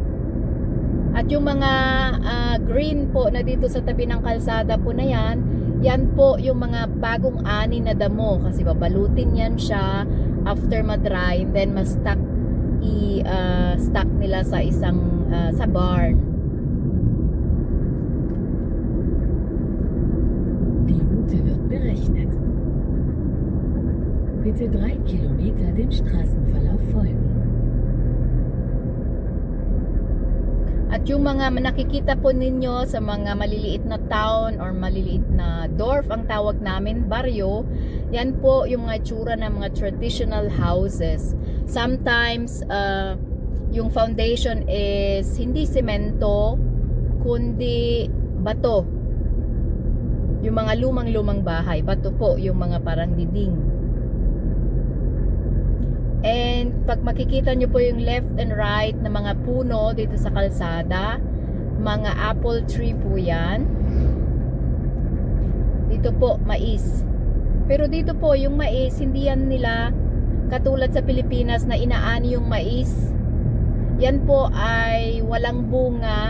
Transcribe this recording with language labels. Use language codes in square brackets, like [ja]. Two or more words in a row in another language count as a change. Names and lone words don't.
[tl] At yung mga green po na dito sa tabi ng kalsada po na yan po yung mga bagong ani na damo. Kasi babalutin yan siya after ma-dry, [en] and then [tl] ma-stock stock nila sa isang sa barn. [de] Die Route wird berechnet. Bitte 3 Kilometer dem Straßenverlauf folgen. [tl] At yung mga nakikita po ninyo sa mga maliliit na town or maliliit na dorf ang tawag namin, baryo, yan po yung mga itsura ng mga [en] traditional houses. [tl] Sometimes yung [en] foundation is [tl] hindi semento kundi bato. Yung mga lumang-lumang bahay, bato po yung mga parang diding. And pag makikita nyo po yung [en] left and right [tl] na mga puno dito sa kalsada, mga [en] apple tree [tl] po yan. Dito po, mais. Pero dito po, yung mais, hindi yan nila katulad sa Pilipinas na inaani yung mais. Yan po ay walang bunga.